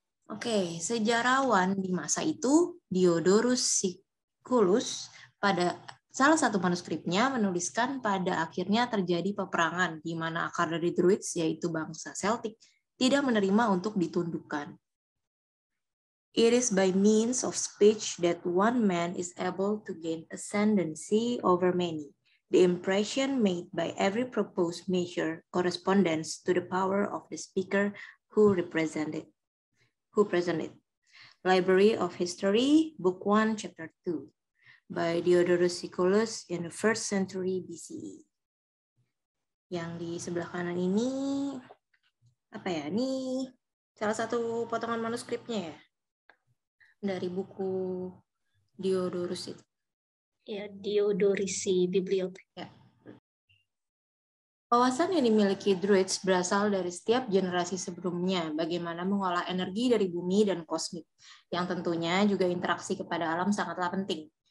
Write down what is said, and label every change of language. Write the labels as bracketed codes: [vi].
[id] Oke, sejarawan di masa itu Diodorus Siculus pada salah satu manuskripnya menuliskan pada akhirnya terjadi peperangan di mana akar dari Druids, yaitu bangsa Celtic, tidak menerima untuk ditundukkan. [en] It is by means of speech that one man is able to gain ascendancy over many. The impression made by every proposed measure corresponds to the power of the speaker who presented. Library of History, Book 1, Chapter 2, by Diodorus Siculus in the 1st century BCE. [id] Yang di sebelah kanan ini, apa ya? Ini salah satu potongan manuskripnya ya, dari buku Diodorus itu. Ya, Diodorisi Bibliothek. Ya. Wawasan yang dimiliki Druids berasal dari setiap generasi sebelumnya, bagaimana mengolah energi dari bumi dan kosmik, yang tentunya juga interaksi kepada alam sangatlah penting.